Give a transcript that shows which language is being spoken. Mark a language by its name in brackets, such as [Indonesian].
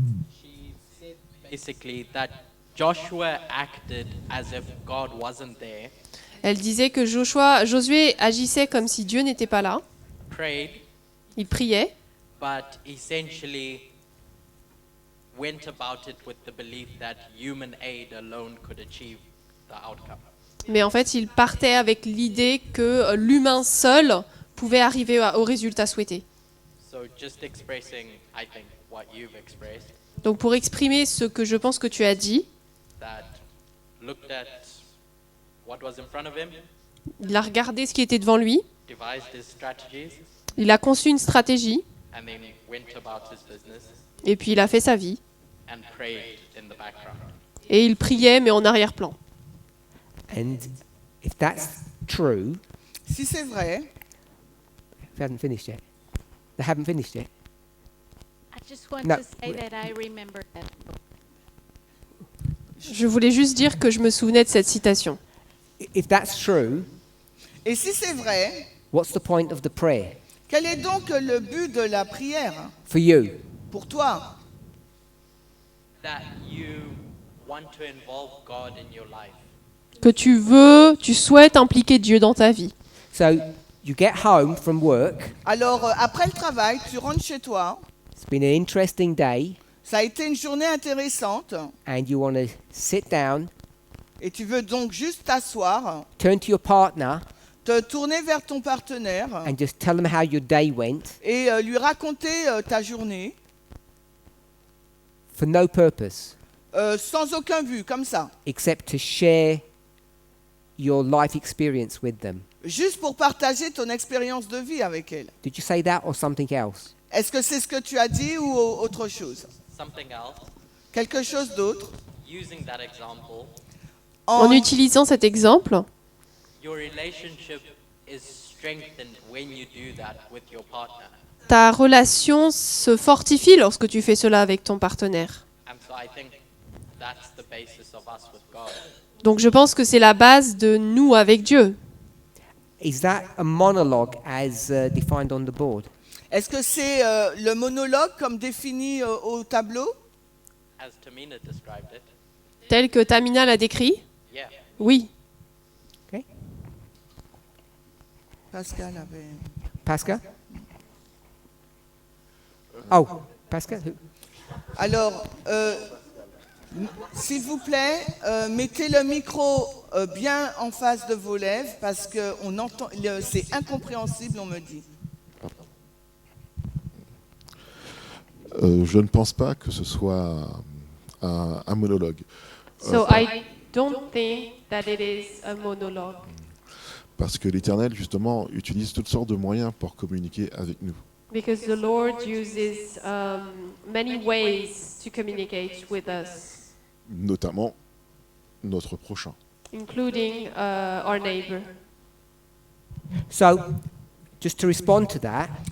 [English] she said basically that Joshua acted as if God wasn't there, [French] elle disait que Josué agissait comme si Dieu n'était pas là. [English] prayed, [French] Il priait, [English] but essentially went about it with the belief that human aid alone could achieve the outcome. [French] mais en fait il partait avec l'idée que l'humain seul pouvait arriver au résultat souhaité. [English] So just expressing, I think, what you've expressed, [French] Donc pour exprimer ce que je pense que tu as dit, [English] that looked at what was in front of him, [French] il a regardé ce qui était devant lui, [English] devised his strategies, [French] il a conçu une stratégie, [English] and then went about his business [French] et puis il a fait sa vie. [English] and prayed in the background. [French] Et il priait, mais en arrière-plan. [English] And if that's true, [French] Si c'est vrai, [English] they haven't finished yet. They haven't finished yet. I just want No. to say that I remember that. [French] Je voulais juste dire que je me souvenais de cette citation. [English] If that's true, [French] et si c'est vrai, [English] what's the point of the prayer [French] quel est donc le but de la prière [English] for you? [French] pour toi? [English] That you want to involve God in your life. [French] Que tu souhaites impliquer Dieu dans ta vie. [English] So you get home from work. [French] Alors, après le travail, tu rentres chez toi, [English] It's been an interesting day, [French] ça a été une journée intéressante, [English] and you want to sit down, [French] et tu veux donc juste t'asseoir, [English] turn to your partner, [French] te tourner vers ton partenaire, [English] and just tell them how your day went [French] et lui raconter ta journée, [English] for no purpose [French] sans aucun but, comme ça, [English] except to share your life experience with them. [French] juste pour partager ton expérience de vie avec elle. [English] Did you say that or something else? [French] Est-ce que c'est ce que tu as dit ou autre chose? [English] Something else, [French] Quelque chose d'autre? [English] using that example, [French] En utilisant cet exemple, [English] your relationship is strengthened when you do that with your partner. [French] ta relation se fortifie lorsque tu fais cela avec ton partenaire. [English] And so I think that's the basis of us with God. [French] Donc je pense que c'est la base de nous avec Dieu. [English] Is that a monologue as defined on the board? [French] Est-ce que c'est le monologue comme défini au tableau? [English] As Tamina described it, [French] Tel que Tamina l'a décrit? [English] yeah. [French] Oui. Pascal avait... Pascal? [English] Oh, Pascal? Who? [French] Alors, s'il vous plaît, mettez le micro bien en face de vos lèvres parce que on entend, c'est incompréhensible, on me dit. Je ne pense pas que ce soit un monologue. [English] So I don't think that it is a monologue. [French] Parce que l'Éternel, justement, utilise toutes sortes de moyens pour communiquer avec nous. [English] Because the Lord uses many ways to communicate with us, [French] notamment notre prochain. [English] including our neighbor. So, just to respond to that,